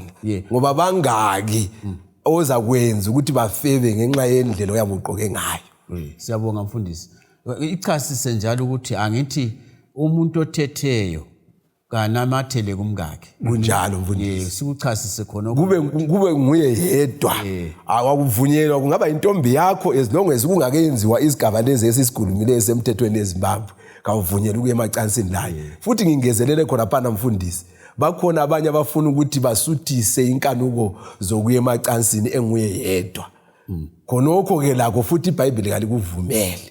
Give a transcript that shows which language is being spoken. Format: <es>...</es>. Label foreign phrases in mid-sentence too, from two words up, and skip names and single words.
<nd>Ngoba bangaki oza kwenza ukuthi bafebe ngenxa yendlela oyabuqoke ngayo. Siyabonga mfundisi. Ichasise njalo ukuthi angithi umuntu othetheyo kanamathele kumkakhe. Kunjalo mfundisi. Sikuchasise khona kube nguye yedwa. Awakuvunyelwa kungaba intombi yakho</nd> <en>as long as</en> <nd>kungakenziwa isigaba lezi esisikhulumile esemthethweni eZimbabwe. Kawuvunyelwa ukuya emacansini layo. Futhi ngingezelele khona phana mfundisi. Bakhona abanye abafuna ukuthi basuthise inkanuko zokuya emacansini enguye yedwa. Khonokho ke lakho futhi iBhayibheli kalikuvumele.</nd>